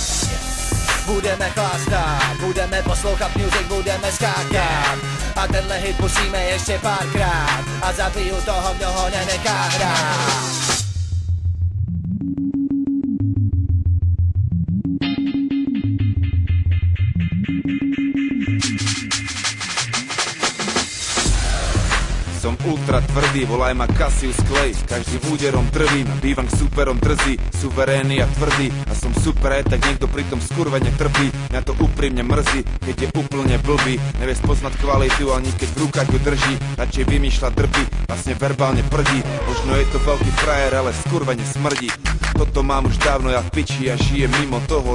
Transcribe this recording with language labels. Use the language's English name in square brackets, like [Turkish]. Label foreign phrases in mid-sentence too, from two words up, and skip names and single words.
[Czech] Budeme chlastat, budeme poslouchat music, budeme skákat a tenhle hit pustíme ještě párkrát a zabiju toho, kdo ho nenechá hrát. [Slovak] Som ultra tvrdý, volaj ma Cassius Clay. Každým úderom trvím, bývam k superom drzý, suverénny a tvrdý. A som super, tak niekto pri tom skurvene trpí. Mňa to úprimne mrzí, keď je úplne blbý. Nevie spoznať kvalitu, ani keď v rukách ho drží. Radšej vymýšľa drby, vlastne verbálne prdí. Možno je to veľký frajer, ale skurvene smrdí. Toto mám už dávno, ja v piči a žijem mimo toho.